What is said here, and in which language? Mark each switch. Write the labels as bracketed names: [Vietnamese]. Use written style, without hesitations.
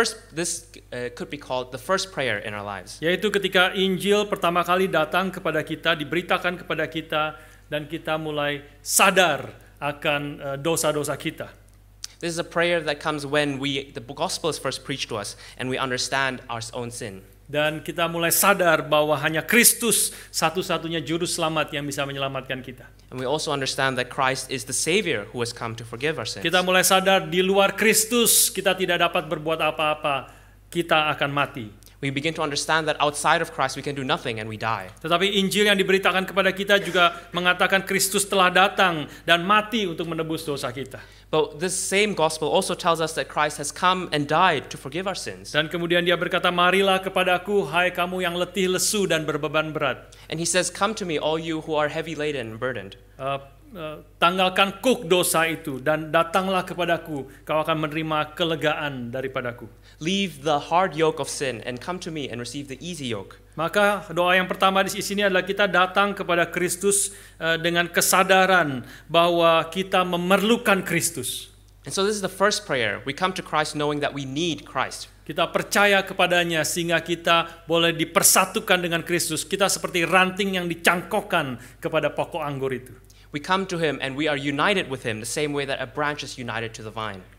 [English] This could be called the first prayer in our lives. [Indonesian] Yaitu ketika Injil pertama kali datang kepada kita, diberitakan kepada kita, dan kita mulai sadar akan dosa-dosa kita. [English] This is a prayer that comes when the gospel is first preached to us and we understand our own sin. [Indonesian] Dan kita mulai sadar bahwa hanya Kristus satu-satunya juru selamat yang bisa menyelamatkan kita. [English] And we also understand that Christ is the Savior who has come to forgive our sins. [Indonesian] Kita mulai sadar di luar Kristus kita tidak dapat berbuat apa-apa, kita akan mati. [English] We begin to understand that outside of Christ we can do nothing and we die. [Indonesian] Tetapi Injil yang diberitakan kepada kita juga mengatakan Kristus telah datang dan mati untuk menebus dosa kita. [English] But this same gospel also tells us that Christ has come and died to forgive our sins. [Indonesian] Dan kemudian dia berkata, marilah kepadaku, hai kamu yang letih lesu dan berbeban berat. [English] And he says, come to me, all you who are heavy laden and burdened. [Indonesian] Tanggalkan kuk dosa itu dan datanglah kepadaku, kau akan menerima kelegaan daripadaku. [English] Leave the hard yoke of sin and come to me and receive the easy yoke. [Indonesian] Maka doa yang pertama di sini adalah kita datang kepada Kristus dengan kesadaran bahwa kita memerlukan Kristus. [English] And so this is the first prayer. We come to Christ knowing that we need Christ. [Indonesian] Kita percaya kepadanya sehingga kita boleh dipersatukan dengan Kristus. Kita seperti ranting yang dicangkokkan kepada pokok anggur itu. [English] We come to him and we are united with him the same way that a branch is united to the vine.